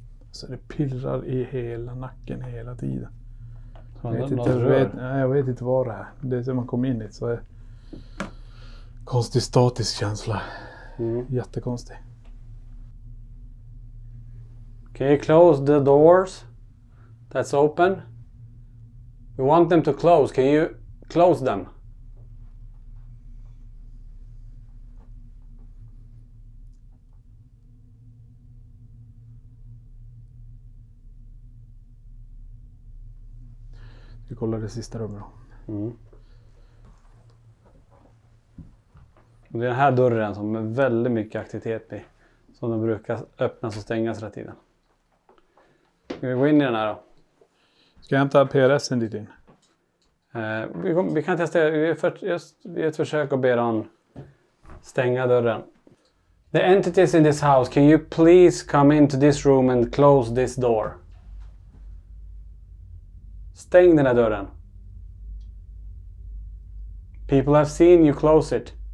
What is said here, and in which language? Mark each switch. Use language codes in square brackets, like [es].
[sv] Så det pirrar i hela nacken hela tiden. Jag vet inte vad det är. Det är som man kommer in i så är konstig statisk känsla. Jättekonstig. [en] Can you close the doors that's open? We want them to close. Can you close them? [sv] Vi kollar det sista rummet då. Det är den här dörren som är väldigt mycket aktivitet i. Som de brukar öppnas och stängas hela tiden. Ska vi gå in i den här då? Ska jag hämta PRSen dit in? Vi kan testa. Vi gör ett försök att be dem stänga dörren. [en] The entities in this house, can you please come into this room and close this door? [sv] Stäng den här dörren. [en] People have seen you close it.